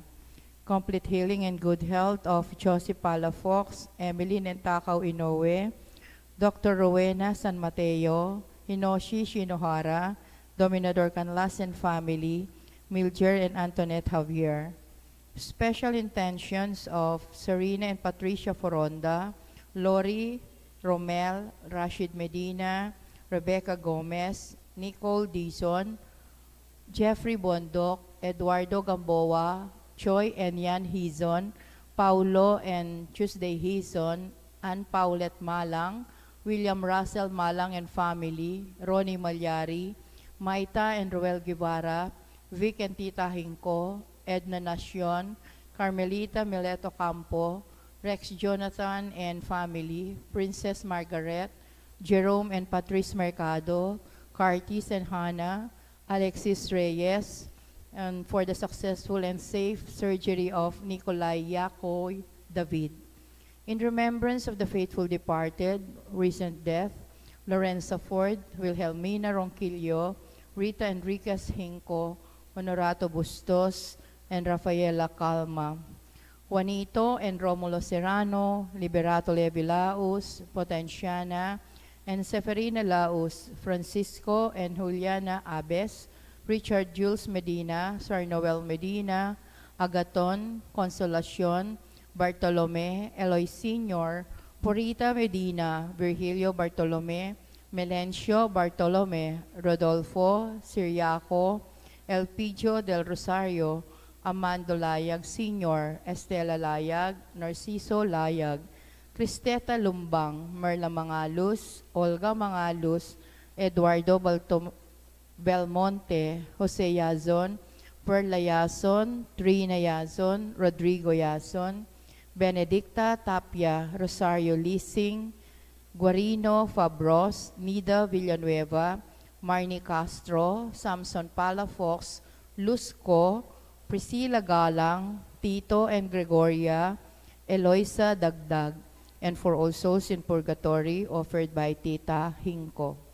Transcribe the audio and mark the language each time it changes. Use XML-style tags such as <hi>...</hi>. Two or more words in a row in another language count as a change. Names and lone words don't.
<en>Complete healing and good health of Joseph Palafox, Emily Nentakaw Inoue, Dr. Rowena San Mateo, Hinoshi Shinohara, Dominador Canlas and family, Milger and Antoinette Javier. Special intentions of Serena and Patricia Foronda, Lori, Romel, Rashid Medina, Rebecca Gomez, Nicole Dizon, Jeffrey Bondok, Eduardo Gamboa, Choi and Yan Hizon, Paulo and Tuesday Hizon, Ann Paulette Malang, William Russell Malang and family, Ronnie Malyari, Maita and Roel Guevara, Vic and Tita Hinko, Edna Nacion, Carmelita Mileto Campo, Rex Jonathan and family, Princess Margaret, Jerome and Patrice Mercado, Curtis and Hannah, Alexis Reyes, and for the successful and safe surgery of Nikolai Yakoy David. In remembrance of the faithful departed, recent death, Lorenza Ford, Wilhelmina Ronquillo, Rita Enriquez Hinco, Honorato Bustos, and Rafaela Calma. Juanito and Romulo Serrano, Liberato Levi Laus, Potenciana, and Seferina Laus, Francisco and Juliana Abes, Richard Jules Medina, Sir Noel Medina, Agaton, Consolacion, Bartolome, Eloy Sr., Purita Medina, Virgilio Bartolome, Melencio Bartolome, Rodolfo Siriaco, Elpidio del Rosario, Amando Layag Sr., Estela Layag, Narciso Layag, Cristeta Lumbang, Merla Mangalus, Olga Mangalus, Eduardo Belmonte, Jose Yazon, Perla Yazon, Trina Yazon, Rodrigo Yazon, Benedicta Tapia, Rosario Lising, Guarino Fabros, Nida Villanueva, Marnie Castro, Samson Palafox, Lusco, Priscilla Galang, Tito and Gregoria, Eloisa Dagdag, and for all souls in purgatory offered by Tita Hinko.</en>